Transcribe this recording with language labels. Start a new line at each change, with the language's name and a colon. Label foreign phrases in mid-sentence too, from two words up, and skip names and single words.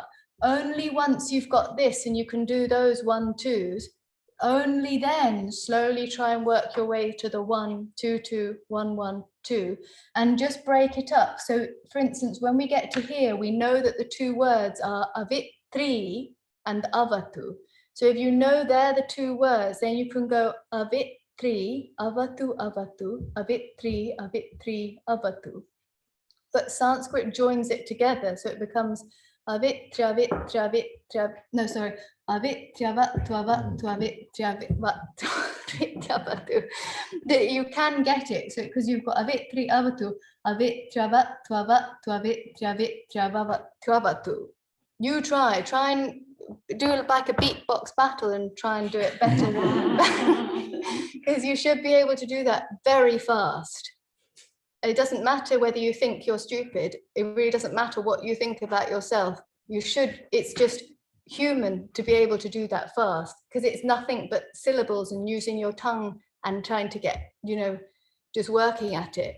English: Only once you've got this and you can do those 1, 2s, only then slowly try and work your way to the 1, 2, 2, 1, 1, too, and just break it up. So for instance, when we get to here, we know that the two words are avitri and avatu. So if you know they're the two words, then you can go
Sanskrit: avitri, avatu, avatu, avitri, avitri, avatu.
English: But Sanskrit joins it together, so it becomes
Sanskrit: avitri, avitri, avitri,
English: no, sorry, avitri,
Sanskrit: avatu, avatu, avitri, avatu.
English: You can get it, so because you've got
Sanskrit: avitri, avatu, avitri, avatu, avatu, avitri, avitri, avatu.
English: You try and do like a beatbox battle and try and do it better, because you should be able to do that very fast. It doesn't matter whether you think you're stupid. It really doesn't matter what you think about yourself. It's just human to be able to do that fast, because it's nothing but syllables and using your tongue and trying to get, just working at it.